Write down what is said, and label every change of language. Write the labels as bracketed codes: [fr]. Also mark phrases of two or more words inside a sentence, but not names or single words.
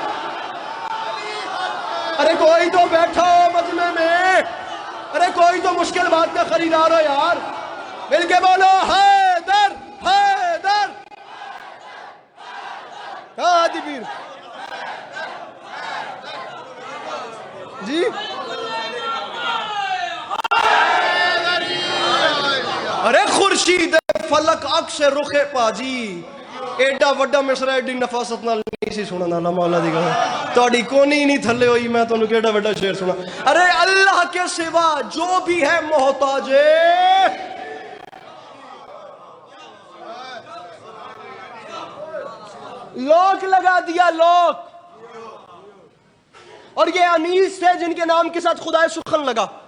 [ur] ارے کوئی تو بیٹھا ہو مجمع میں, ارے کوئی تو مشکل بات کا خریدار ہو یار, مل کے بولو حیدر حیدر. [pa] ہاں دی پیر جی, ارے خورشید فلک عکس رخ پاجی. ایڈا وڈا مصرع ایڈی نفاست نال نہیں سی سننا نا مولا دی گل, تہاڈی کونی نہیں تھلے ہوئی, میں تانوں کیڑا وڈا شعر سنا. [ur] ارے اللہ کے سوا جو بھی ہے محتاج. [pa] لوک لگا دیا لوک. [ur] اور یہ انیس تھے جن کے نام کے ساتھ خدائے سخن لگا.